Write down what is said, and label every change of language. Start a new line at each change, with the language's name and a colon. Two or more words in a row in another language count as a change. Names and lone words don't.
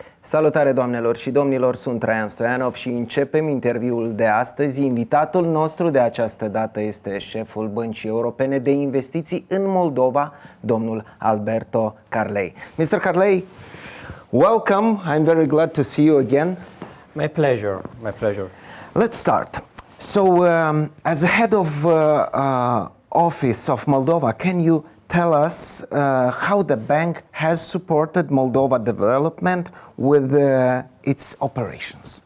Romanian: Salutare doamnelor și domnilor, sunt Traian Stoianov și începem interviul de astăzi. Invitatul nostru de această dată este șeful Băncii Europene de Investiții în Moldova, domnul Alberto Carlei.
English: Mr. Carlei, welcome. I'm very glad to see you again. My pleasure, my pleasure. Let's start. So, as the head of office of Moldova, can you tell us how the bank has supported Moldova development with its operations?